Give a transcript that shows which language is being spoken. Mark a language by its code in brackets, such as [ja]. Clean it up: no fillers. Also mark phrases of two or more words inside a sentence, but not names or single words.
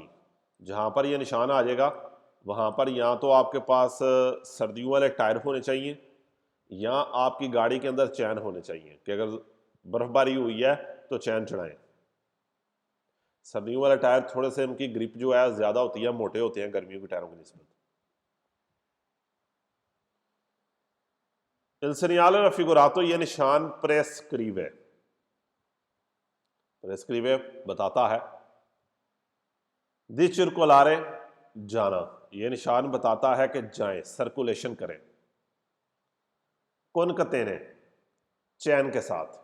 [hi] जहां पर यह निशान आ जाएगा वहां पर या तो आपके पास सर्दियों वाले टायर होने चाहिए या आपकी गाड़ी के अंदर चैन होने चाहिए, कि अगर बर्फबारी हुई है तो चैन चढ़ाएं। सर्दियों वाले टायर थोड़े से उनकी ग्रिप जो है ज्यादा होती है, मोटे होते हैं गर्मियों के टायरों की निस्बत। [it] il segnale raffigurato, [hi] ये निशान [it] prescrive, prescrive [hi] बताता है, [it] di circolare [hi] जाना, ये निशान बताता है कि जाएं, सर्कुलेशन करें। [it] con catene, [hi] चैन के साथ।